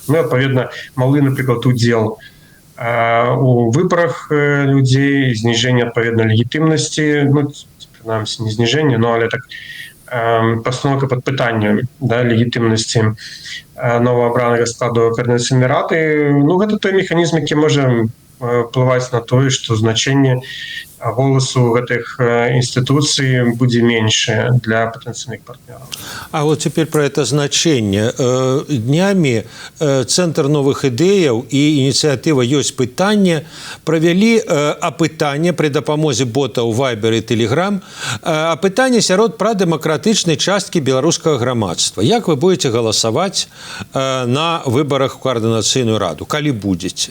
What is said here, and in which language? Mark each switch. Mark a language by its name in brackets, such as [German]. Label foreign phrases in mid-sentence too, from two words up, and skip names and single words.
[Belarusian] Ну, адпаведна, малы, напрыклад, удзел у выбарах людзей, зніжэнне адпаведна легітымнасці, ну, прынамсі, не зніжэнне, но але так пастановка пад пытаннем, да, легітымнасці новаабранага складу Каардынацыйнай рады. Ну, гэта той механізм, які можа ўплываць на тое, што значэнне голасу гэтых інстытуцый будзе меньшее для патэнцыйных партнёраў. [Russian] А вот теперь про это значение. [Belarusian] Днями Центр новых ідэяў і ініцыятыва «Ёсць пытанне» правялі апытанне пры дапамозе ботаў Viber і Telegram, апытанне сярод прадэмакратычнай часткі беларускага грамадства. Як вы будете галасаваць на выбарах у Коаардынацыйную раду, калі будзеце?